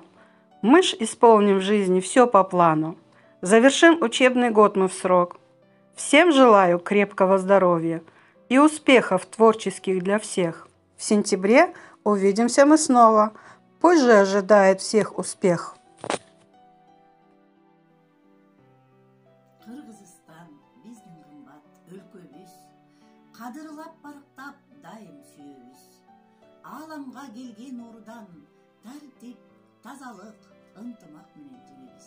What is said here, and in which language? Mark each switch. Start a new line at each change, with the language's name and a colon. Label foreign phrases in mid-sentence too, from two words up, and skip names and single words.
Russian: Мы ж исполним в жизни все по плану. Завершим учебный год мы в срок. Всем желаю крепкого здоровья и успехов творческих для всех. В сентябре увидимся мы снова. Пусть же ожидает всех успех.
Kyrgyz: Кыргызстан биздин кымбат өлкөбүз, кадырлап барктап дайым сүйөбүз. Ааламга келген урудан тартип, тазалык, ынтымак менен жеңебиз.